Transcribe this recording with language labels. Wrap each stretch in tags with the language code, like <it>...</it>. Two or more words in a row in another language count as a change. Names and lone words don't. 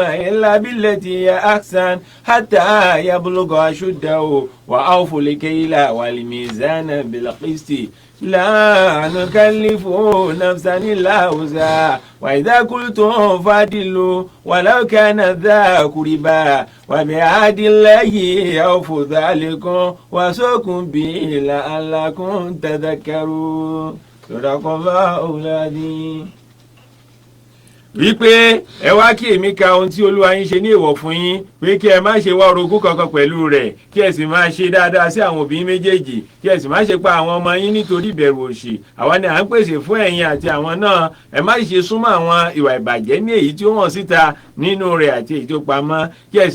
<ar>إلا بالتي هي أحسن حتى يبلغ أشده وأوفوا الكيل والميزان بالقسط لا نكلف نفسا إلا وسعها وإذا قلتم فاعدلوا ولو كان ذا قربى وبعهد الله أوفوا ذلكم وصاكم به لعلكم تذكرون صدق الله العظيم.</ar> <yo>wípé ẹ wá kí èmi ka ohun tí olúwa yín ṣe ní èèwọ̀ fún yín pé kí ẹ má ṣe wá orogún kankan pẹ̀lú rẹ̀ kí ẹ sì máa ṣe dáadáa sí àwọn òbí méjèèjì kí ẹ sì má ṣe pa àwọn ọmọ yín nítorí ìbẹ̀rù òṣì àwa ni à ń pèsè fún ẹ̀yin àti àwọn náà ẹ má ṣe súnmọ́ àwọn ìwà ìbàjẹ́ ní èyí tí ó hàn síta nínú rẹ̀ àti èyí tó pamọ́ kí ẹ</yo>